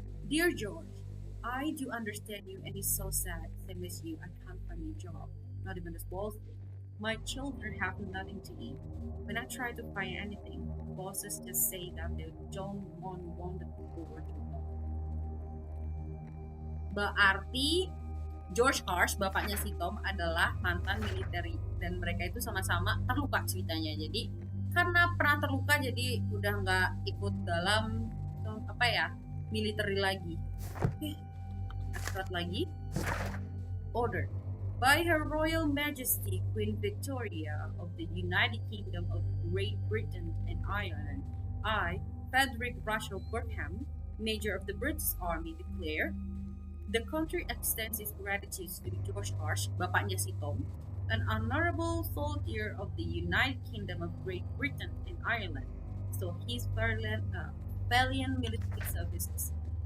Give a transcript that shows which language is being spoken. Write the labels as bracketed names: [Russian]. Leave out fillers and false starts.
[English] Dear George, I do understand you and it's so sad. Same as you, I can't find a job. Not even a small thing. My children have nothing to eat. When I try to find anything, bosses just say that they don't want the people working. [Indonesian] Berarti George Hurst, bapaknya si Tom, adalah mantan militer dan mereka itu sama-sama terluka ceritanya. Jadi karena pernah terluka jadi udah nggak ikut dalam militer lagi. Oke, surat lagi. [English] Order by Her Royal Majesty Queen Victoria of the United Kingdom of Great Britain and Ireland, I, Frederick Russell Burkham, Major of the British Army, declare the country extends its gratitude to George Hurst, [Indonesian] bapaknya si Tom, [English] an honorable soldier of the United Kingdom of Great Britain and Ireland, so his valiant military services.